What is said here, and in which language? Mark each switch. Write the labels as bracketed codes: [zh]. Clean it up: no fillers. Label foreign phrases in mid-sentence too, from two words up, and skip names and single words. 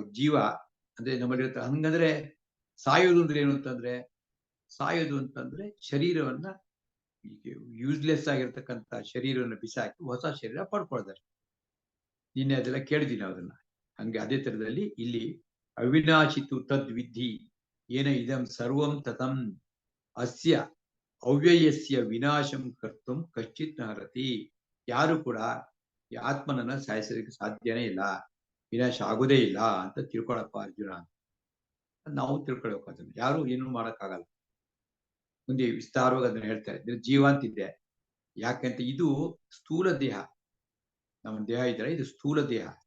[kn] ಜೀವ ಅಂದ್ರೆ ನಮ್ಮಲ್ಲಿರುತ್ತೆ. ಹಂಗಂದ್ರೆ ಸಾಯೋದು ಅಂದ್ರೆ ಏನು ಅಂತಂದ್ರೆ, ಸಾಯೋದು ಅಂತಂದ್ರೆ ಶರೀರವನ್ನ, ಯೂಸ್ಲೆಸ್ ಆಗಿರ್ತಕ್ಕಂಥ ಶರೀರವನ್ನು ಬಿಸಾಕಿ ಹೊಸ ಶರೀರ ಪಡ್ಕೊಳ್ಳೋದಷ್ಟೇ. ನಿನ್ನೆ ಅದೆಲ್ಲ ಕೇಳಿದ್ದೀನಿ ಅದನ್ನ. ಹಂಗೆ ಅದೇ ತರದಲ್ಲಿ ಇಲ್ಲಿ [sa] ಅವಿನಾಶಿತು ತದ್ವಿಧಿ ಏನ ಇದಂ ಸರ್ವಂ ತತಂ ಅಸ್ಯ ಅವ್ಯಯಸ್ಯ ವಿನಾಶಂ ಕರ್ತುಂ ಕಶ್ಚಿತ್ ನರತಿ. [kn] ಯಾರು ಕೂಡ ಈ ಆತ್ಮನನ್ನ ಸಾಯಿಸೋದಕ್ಕೆ ಸಾಧ್ಯನೇ ಇಲ್ಲ, ವಿನಾಶ ಆಗುದೇ ಇಲ್ಲ ಅಂತ ತಿಳ್ಕೊಳಪ್ಪ ಅರ್ಜುನ. ನಾವು ತಿಳ್ಕೊಳ್ಬೇಕು. ಅದನ್ನ ಯಾರು ಏನು ಮಾಡಕ್ಕಾಗಲ್ಲ. ಮುಂದೆ ವಿಸ್ತಾರವಾಗಿ ಅದನ್ನ ಹೇಳ್ತಾ ಇದ್ರೆ ಜೀವ ಅಂತಿದೆ. ಯಾಕಂತ ಇದು ಸ್ಥೂಲ ದೇಹ, ನಮ್ಮ ದೇಹ ಇದ್ರೆ ಇದು ಸ್ಥೂಲ ದೇಹ.